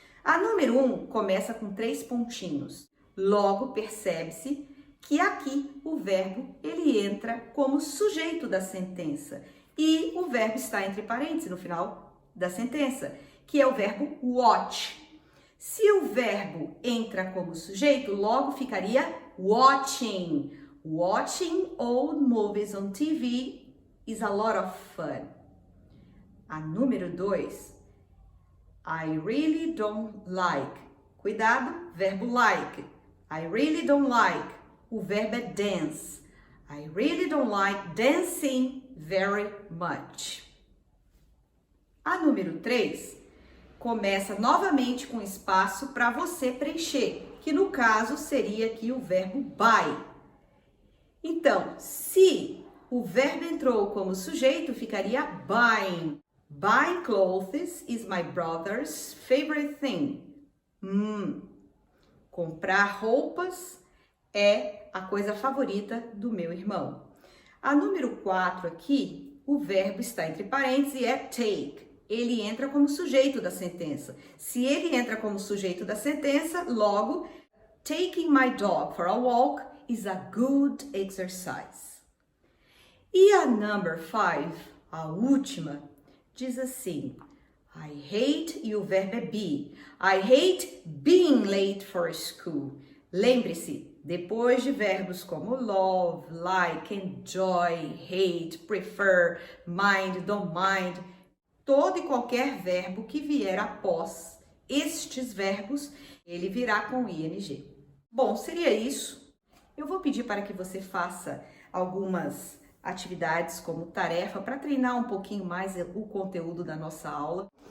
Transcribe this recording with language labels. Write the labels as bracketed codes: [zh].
[pt] A número 1 começa com 3 pontinhos. Logo percebe-se que aqui o verbo ele entra como sujeito da sentença. E o verbo está entre parênteses no final da sentença, que é o verbo watch. Se o verbo entra como sujeito, logo ficaria watching. [en] Watching old movies on TV is a lot of fun. [pt] A número 2, [en] I really don't like. [pt] Cuidado, verbo [en] like. I really don't like. [pt] O verbo é dance. [en] I really don't like dancing very much. [pt] A número 3 começa novamente com espaço para você preencher, que no caso seria aqui o verbo buy. Então, se o verbo entrou como sujeito, ficaria buying. [en] Buying clothes is my brother's favorite thing. [pt] Comprar roupas é a coisa favorita do meu irmão. A número 4 aqui, o verbo está entre parênteses e é take. Ele entra como sujeito da sentença. Se ele entra como sujeito da sentença, logo, [en] taking my dog for a walk is a good exercise. [pt] E a number 5, a última, diz assim, [en] I hate, [pt] e o verbo é be. [en] I hate being late for school. [pt] Lembre-se, depois de verbos como love, like, enjoy, hate, prefer, mind, don't mind, todo e qualquer verbo que vier após estes verbos, ele virá com ing. Bom, seria isso. Eu vou pedir para que você faça algumas atividades como tarefa para treinar um pouquinho mais o conteúdo da nossa aula.